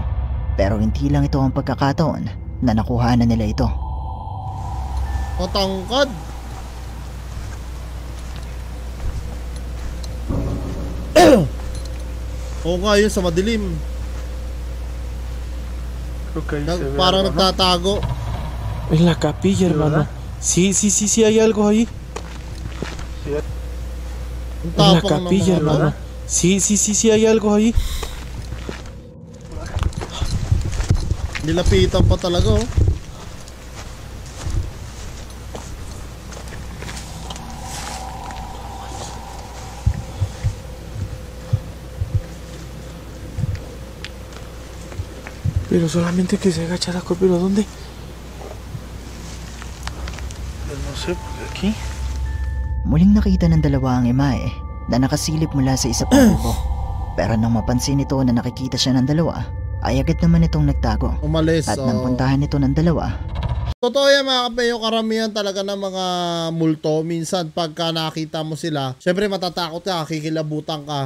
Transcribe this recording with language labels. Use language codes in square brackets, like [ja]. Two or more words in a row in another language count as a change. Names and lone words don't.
[tl] Pero hindi lang ito ang pagkakataon na nakuhanan nila ito. Matangkad. Oo nga yun, sa madilim. Parang nagtatago. [es] En la capilla, hermano. Sí, hay algo ahí. [tl] Ang [es] En la [tl] tapang ng [es] capilla, [tl] mga [es] hermano. Sí, hay algo ahí. [tl] Nilapitan pa talaga, oh. [es] Pero solamente que se agacha la cor, pero ¿dónde? No sé, aquí. [tl] Muling nakita ng dalawa ang imahe na nakasilip mula sa isa pang kubo. Pero nang mapansin nito na nakikita siya ng dalawa, ay agad naman itong nagtago. Umalis, At nang puntahan nito ng dalawa, totoo yan mga kape, yung karamihan talaga ng mga multo, minsan pagka nakita mo sila, syempre matatakot ka, kikilabutan ka.